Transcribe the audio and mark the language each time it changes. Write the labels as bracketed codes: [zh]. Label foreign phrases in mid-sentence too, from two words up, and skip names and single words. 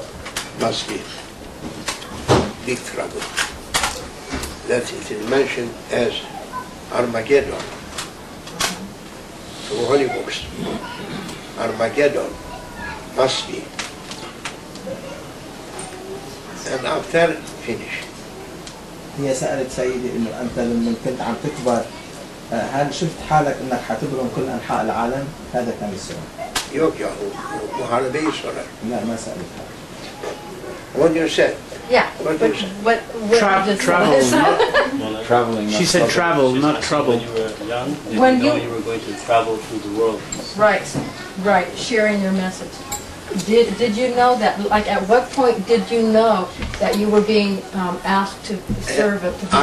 [en] Must be big trouble. That it is mentioned as Armageddon. The Holy Books. Armageddon must be. And after, finish. [ar] هي سألت سيدي إنه أنت لما كنت عم تكبر هل شفت حالك إنك حتبرم كل أنحاء العالم؟ هذا كان السؤال. [tr] Yok yahu, muharebeyi sorar. [ar] لا ما سألتها. [en] What you said? Yeah. What But you said? what Travel, Traveling, She said travel, not trouble. When you were young, did When you know you- you were going to travel through the world? Right, sharing your message. Did you know that, like at what point did you know that you were being asked to serve it, to do